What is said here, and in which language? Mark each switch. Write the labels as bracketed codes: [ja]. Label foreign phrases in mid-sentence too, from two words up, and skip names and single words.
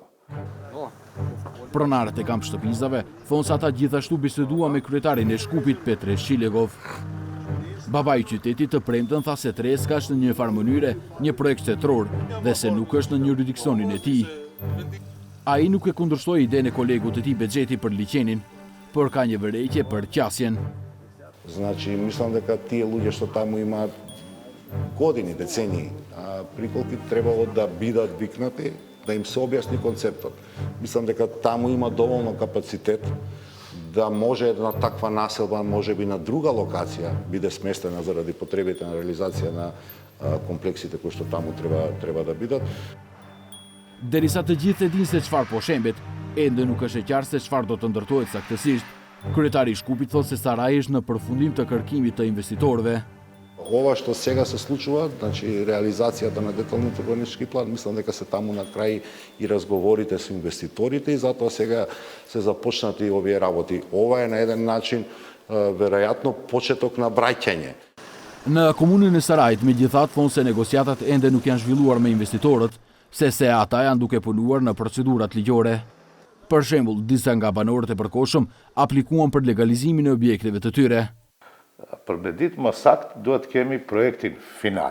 [sq] Pronarët e kamp shtëpizave thonë se ata gjithashtu bisedua me kryetarin e Shkupit Petre Shilegov. Babai i qytetit të premten tha se Treska është në një farë mënyre një projekt shtetëror dhe se nuk është në jurisdiksionin e tij. Ai nuk e kundërshtoi idenë e kolegut të tij Bexheti për liçenin, por ka një vërejtje për qasjen. [mk] Значи, мислам дека тие луѓе што таму имаат години, децении, приколки требало да бидат викнати, да им се објасни концептот. Мислам дека таму има доволно капацитет да може една таква населба, може би на друга локација, биде сместена заради потребите на реализација на комплексите кои што таму треба да бидат. [sq] Derisa të gjithë e dinë se çfarë po shembet, ende nuk është e qartë se çfarë do të ndërtohet saktësisht. Kryetari i Shkupit thotë se Saraji është në përfundim të kërkimit të investitorëve. [mk] Ова што сега се случува, значи реализацијата на деталниот урбанистички план, мислам дека се таму на крај и разговорите со инвеститорите и затоа сега се започнати овие работи. Ова е на еден начин веројатно почеток на браќање. [sq] Në komunën e Sarajit, megjithatë thonë se negociatat ende nuk janë zhvilluar me investitorët, se ata janë duke punuar në procedurat ligjore. Për shembull, disa nga banorët e përkohshëm aplikuan për legalizimin e objekteve të tyre. Për me ditë më sakt, duhet kemi projektin final.